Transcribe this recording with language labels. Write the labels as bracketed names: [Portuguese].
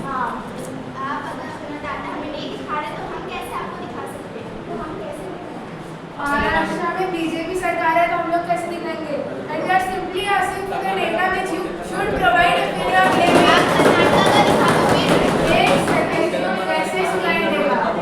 [Hindi] हाँ, आप अगर अपना डाटा हमें नहीं दिखा रहे तो हम कैसे आपको दिखा सकते हैं? तो हम कैसे महाराष्ट्र में बीजेपी सरकार है तो हम लोग कैसे दिखाएंगे? [English] And we are simply asking for the data which you should provide if you are claiming. [Hindi] आप कर्नाटका का दिखा दो फिर। एक सेकंड कैसे सुनाई देगा?